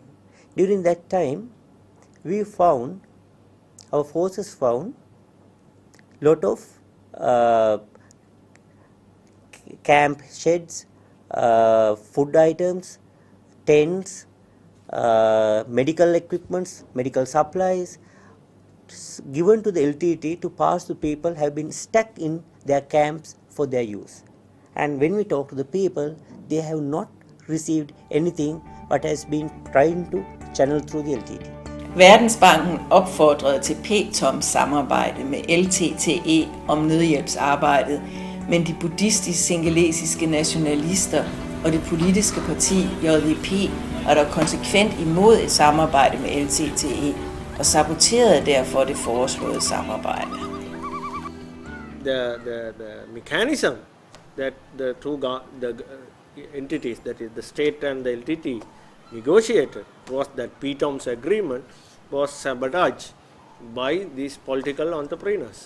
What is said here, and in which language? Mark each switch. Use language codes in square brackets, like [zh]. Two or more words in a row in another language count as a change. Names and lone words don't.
[en] During that time, our forces found lot of camp sheds, food items, tents, medical equipments, medical supplies given to the LTT to pass to people have been stuck in their camps for their use. And when we talk to the people, they have not received anything but has been trying to channel through the LTT. [da] Verdensbanken opfordrede til p-toms samarbejde med LTTE om nødhjælpsarbejdet, men de buddhistisk-singalesiske nationalister og det politiske parti JVP var dog konsekvent imod et samarbejde med LTTE og saboterede derfor det foreslåede samarbejde. [en] The mechanism that the entities, that is the state and the LTT, negotiated was that p-toms agreement was sabotaged by these political entrepreneurs.